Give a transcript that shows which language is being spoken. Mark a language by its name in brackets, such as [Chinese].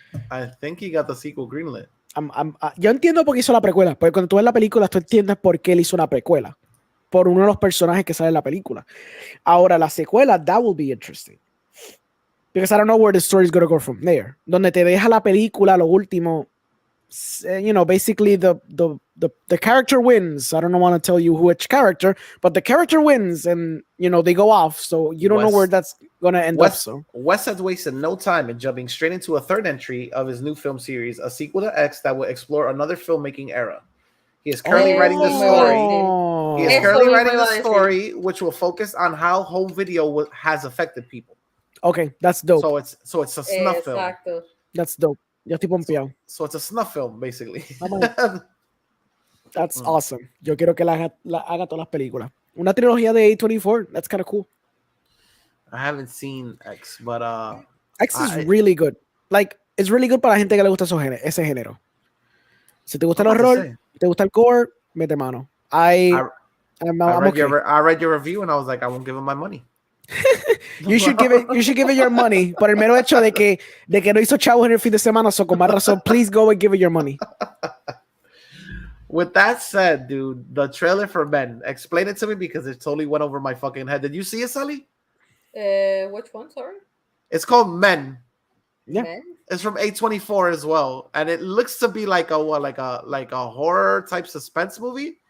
[English] I think he got the sequel greenlit. [Spanish] Yo entiendo por qué hizo la precuela, porque cuando tú ves la película, tú entiendes por qué él hizo una precuela, por uno de los personajes que sale en la película. Ahora, la secuela, [English] that will be interesting. Because I don't know where the story is going to go from there. [Spanish] Donde te deja la película, lo último, [English] basically the character wins. I don't want to tell you which character, but the character wins, and they go off. So you don't know where that's going to end up. So Wes has wasted no time in jumping straight into a third entry of his new film series, a sequel to X that will explore another filmmaking era. He is currently writing the story. He is currently writing the story, which will focus on how home video has affected people. Okay, that's dope. So it's a snuff film. That's dope. [Spanish] Yo estoy pompeado. [English] So it's a snuff film, basically. That's awesome. [Spanish] Yo quiero que haga todas las películas. Una trilogía de A24. [English] That's kind of cool. I haven't seen X, but X is really good. Like, it's really good [Spanish] para la gente que le gusta ese género. Si te gusta el horror, te gusta el gore, mete mano. [English] I read your review and I was like, I won't give him my money. You should give it your money [Spanish] por el mero hecho de que no hizo chavos en el fin de semana, so con más razón, [English] please go and give it your money. With that said, dude, the trailer for Men, explain it to me because it totally went over my fucking head. Did you see it, Sally? Which one? Sorry. It's called Men. Yeah. Men? It's from A24 as well, and it looks to be like a horror type suspense movie.